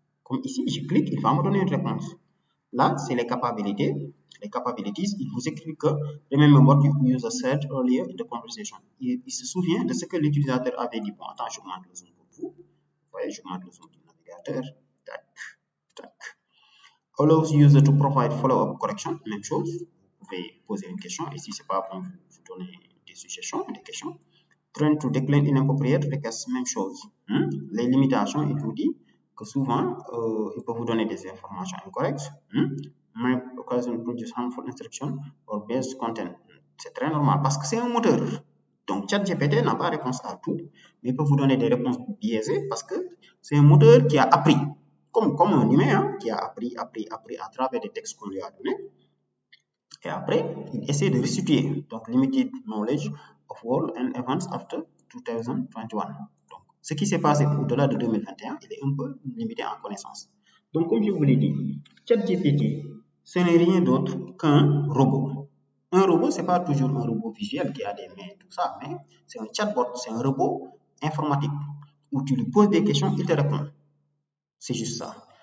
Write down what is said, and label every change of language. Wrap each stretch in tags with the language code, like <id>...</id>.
<fr>Comme ici, je clique, il va me donner une réponse. Là, c'est les capabilities. Les capabilities, il vous écrit que</fr> <en>remember what your user said earlier in the conversation.</en> <fr>Il se souvient de ce que l'utilisateur avait dit. Bon, attends, je augmente le zoom pour vous. Vous voyez, je augmente le zoom du navigateur. Tac.</fr> <en>Allows user to provide follow-up correction.</en> <fr>Même chose. Vous pouvez poser une question. Et si ce n'est pas bon, vous donnez des suggestions, des questions.</fr> <en>Train to decline inappropriate requests.</en> <fr>Même chose. Les limitations, il vous dit que souvent, il peut vous donner des informations incorrectes.</fr> <en>May occasion produce harmful instruction or biased content.</en> <fr>C'est très normal parce que c'est un moteur. Donc, ChatGPT n'a pas réponse à tout, mais il peut vous donner des réponses biaisées parce que c'est un moteur qui a appris, comme un humain, qui a appris à travers des textes qu'on lui a donnés. Et après, il essaie de restituer.</fr> <en>Donc, limited knowledge of world and events after 2021.</en> <fr>Donc, ce qui s'est passé au-delà de 2021, il est un peu limité en connaissance. Donc, comme je vous l'ai dit, ChatGPT, ce n'est rien d'autre qu'un robot. Un robot, ce n'est pas toujours un robot visuel qui a des mains, tout ça, mais c'est un chatbot, c'est un robot informatique où tu lui poses des questions, il te répond. C'est juste ça.</fr>